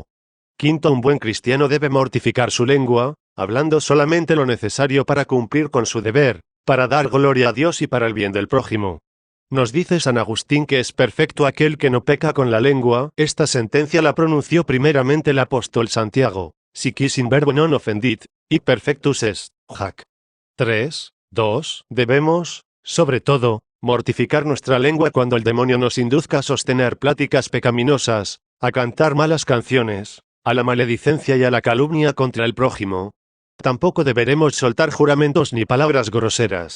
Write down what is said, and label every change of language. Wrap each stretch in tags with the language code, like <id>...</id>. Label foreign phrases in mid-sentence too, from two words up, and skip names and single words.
<es>Quinto, un buen cristiano debe mortificar su lengua, hablando solamente lo necesario para cumplir con su deber, para dar gloria a Dios y para el bien del prójimo. Nos dice San Agustín que es perfecto aquel que no peca con la lengua. Esta sentencia la pronunció primeramente el apóstol Santiago:</es> <la>si quis in verbo non offendit,</la> <es>y</es> <la>perfectus est,</la> <es>hac. 3. 2. Debemos, sobre todo, mortificar nuestra lengua cuando el demonio nos induzca a sostener pláticas pecaminosas, a cantar malas canciones, a la maledicencia y a la calumnia contra el prójimo. Tampoco deberemos soltar juramentos ni palabras groseras.</es>